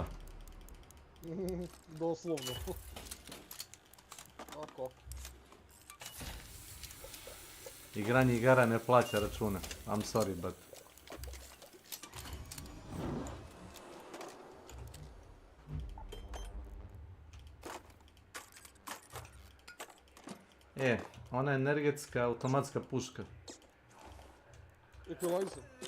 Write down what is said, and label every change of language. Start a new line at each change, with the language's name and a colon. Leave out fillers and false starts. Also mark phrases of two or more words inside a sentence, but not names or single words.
Croatian: Doslovno. Ako? Igranje igara ne plaća račune.
English: I'm sorry, but...
Croatian: Ona energetska automatska puška. Equalizer.